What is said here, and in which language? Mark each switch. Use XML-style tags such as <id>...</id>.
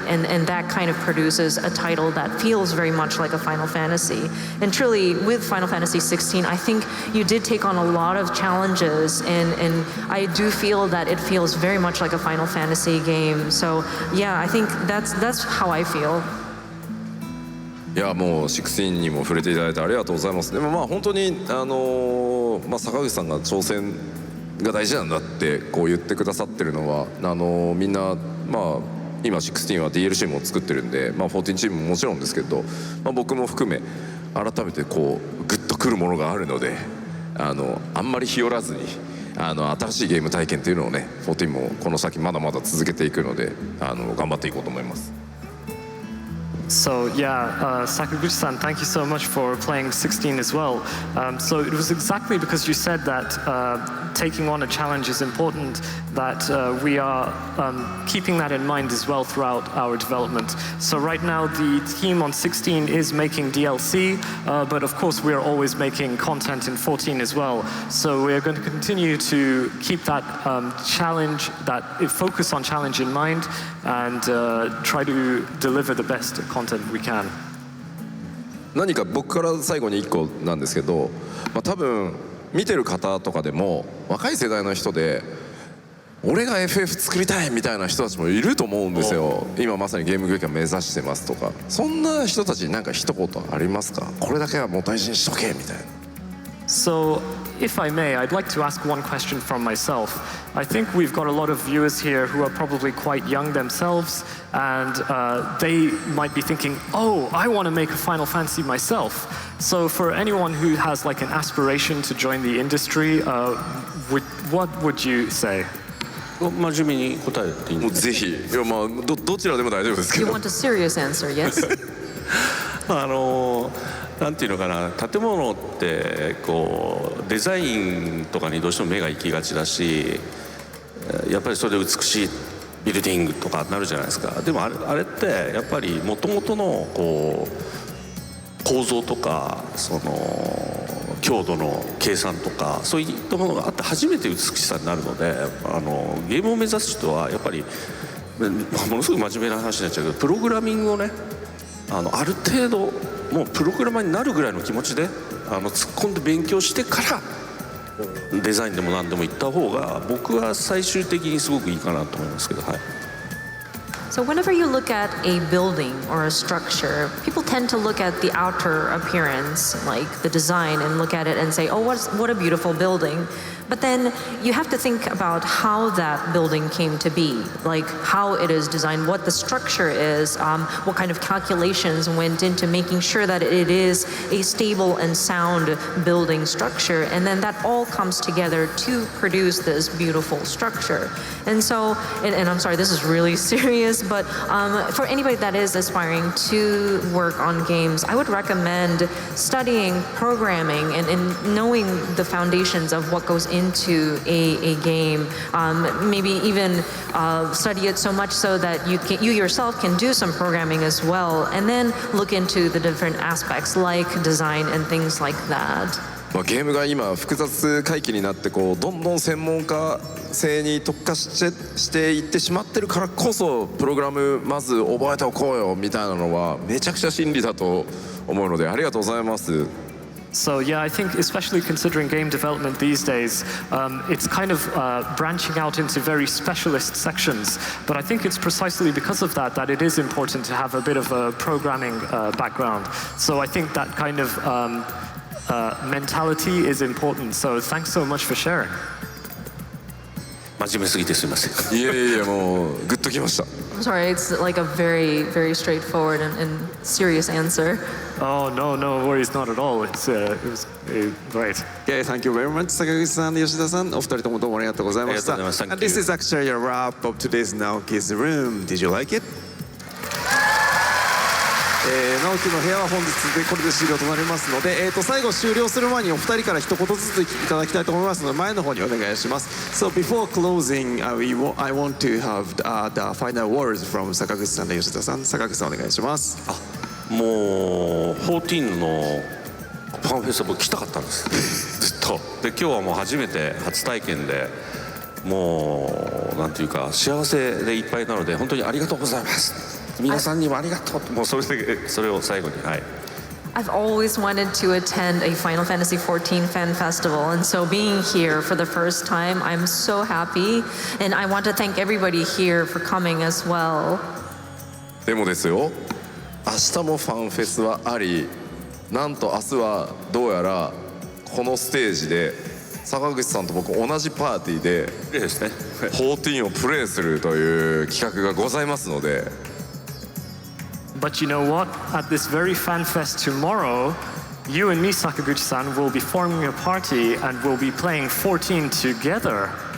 <en>And that kind of produces a title that feels very much like a Final Fantasy. And truly, with Final Fantasy 16, I think you did take on a lot of challenges. And I do feel that it feels very much like a Final Fantasy game. So yeah, I think that's how I feel.</en> <ja>いやもう16にも触れていただいてありがとうございます。でもまあ本当に坂口さんが挑戦が大事なんだってこう言ってくださってるのはみんなまあ今16は DLC も作ってるんで、まあ、14チームももちろんですけど、まあ、僕も含め改めてこうグッとくるものがあるのであんまり日和らずに新しいゲーム体験というのをね14もこの先まだまだ続けていくので頑張っていこうと思います。</ja> <en>So yeah, Sakaguchi-san, thank you so much for playing 16 as well. So it was exactly because you said that taking on a challenge is important that we are keeping that in mind as well throughout our development. So right now the team on 16 is making DLC, but of course we are always making content in 14 as well. So we are going to continue to keep that challenge, that focus on challenge in mind and try to deliver the best content we can.</en> <ja>何か僕から最後に1個なんですけど、まあ、多分見てる方とかでも若い世代の人で俺が FF 作りたいみたいな人たちもいると思うんですよ。今まさにゲーム業界を目指してますとか、そんな人たちに何か一言ありますか？これだけはもう大事にしとけみたいな。</ja> <en>So, if I may, I'd like to ask one question from myself. I think we've got a lot of viewers here who are probably quite young themselves, and they might be thinking, oh, I want to make a Final Fantasy myself. So for anyone who has like an aspiration to join the industry, what would you say?</en> <ja>真面目に答えていいんもうですぜひ、いやまあどちらでも大丈夫ですけ</ja> <en>You</en> <ja>ど。</ja> <en>want a serious answer, yes?</en> <ja>なんていうのかな、建物ってこうデザインとかにどうしても目が行きがちだし、やっぱりそれで美しいビルディングとかなるじゃないですか。でもあれってやっぱり元々のこう構造とかその強度の計算とかそういったものがあって初めて美しさになるので、ゲームを目指す人はやっぱりものすごく真面目な話になっちゃうけど、プログラミングをねある程度もうプログラマーになるぐらいの気持ちで突っ込んで勉強してからデザインでも何でも行った方が僕は最終的にすごくいいかなと思いますけど、はい。</ja> <en>So whenever you look at a building or a structure, people tend to look at the outer appearance, like the design, and look at it and say, oh, what a beautiful building. But then you have to think about how that building came to be, like how it is designed, what the structure is, what kind of calculations went into making sure that it is a stable and sound building structure. And then that all comes together to produce this beautiful structure. And so, and I'm sorry, this is really serious, but for anybody that is aspiring to work on games, I would recommend studying programming and knowing the foundations of what goes into a game. Maybe even study it so much so that you yourself can do some programming as well, and then look into the different aspects like design and things like that.</en> <ja>まあゲームが今複雑回帰になってこうどんどん専門家性に特化していってしまってるからこそプログラムまず覚えておこうよみたいなのはめちゃくちゃ真理だと思うのでありがとうございます。</ja> <en>So yeah, I think especially considering game development these days, it's kind of branching out into very specialist sections. But I think it's precisely because of that it is important to have a bit of a programming background. So I think that kind of mentality is important. So thanks so much for sharing.</en> <ja>真面目すぎてすみません。いやいやもうグッときました。</ja> <en>I'm sorry, it's like a very, very straightforward and serious answer. Oh no worries, not at all. It was great. Yeah, thank you very much, 坂口さん、吉田さん、</en> <ja>お二人ともどうもありがとうございました。ありがとうございます。</ja> <en>And this is actually a wrap of today's Naoki's Room. Did you like it?</en> <ja>直樹の部屋は本日でこれで終了となりますので、最後終了する前にお二人から一言ずついただきたいと思いますので、前の方にお願いします。</ja> <en>So before closing, I want to have the final words from 坂口さんと吉田さん。</en> <ja>坂口さんお願いします。もう14のファンフェスタ僕来たかったんですずっと。で今日はもう初めて初体験で、もうなんていうか幸せでいっぱいなので本当にありがとうございます。皆さんにもありがとう。もうそれを最後に、はい。</ja> <en>I've always wanted to attend a Final Fantasy XIV fan festival, and so being here for the first time, I'm so happy, and I want to thank everybody here for coming as well.</en> <ja>でもですよ、明日もファンフェスはあり、なんと明日はどうやらこのステージで坂口さんと僕同じパーティーでですね 14をプレイするという企画がございますので。</ja> <en>But you know what? At this very fan fest tomorrow, you and me, Sakaguchi-san, will be forming a party and we'll be playing 14 together.</en>